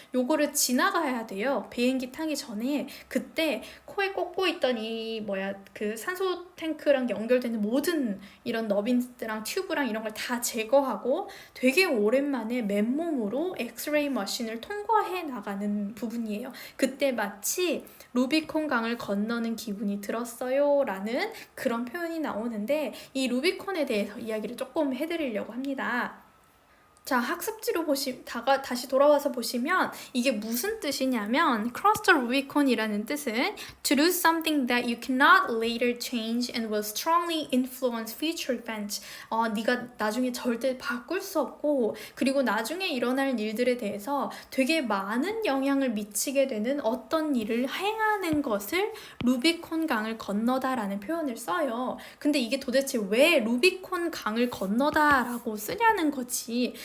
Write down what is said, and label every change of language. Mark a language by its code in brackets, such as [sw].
[ko] 요거를 지나가야 돼요. 비행기 타기 전에. 그때 코에 꽂고 있던 그 산소 탱크랑 연결되는 모든 이런 너빈스랑 튜브랑 이런 걸 다 제거하고 되게 오랜만에 맨몸으로 엑스레이 머신을 통과해 나가는 부분이에요. 그때 마치 루비콘 강을 건너는 기분이 들었어요 라는 그런 표현이 나오는데, 이 루비콘에 대해서 이야기를 조금 해드리려고 합니다. 자, 학습지로 다시 돌아와서 보시면 이게 무슨 뜻이냐면, [en] cross the Rubicon이라는 뜻은 to do something that you cannot later change and will strongly influence future events. [ko] 네가 나중에 절대 바꿀 수 없고, 그리고 나중에 일어날 일들에 대해서 되게 많은 영향을 미치게 되는 어떤 일을 행하는 것을 루비콘 강을 건너다라는 표현을 써요. 근데 이게 도대체 왜 루비콘 강을 건너다라고 쓰냐는 거지.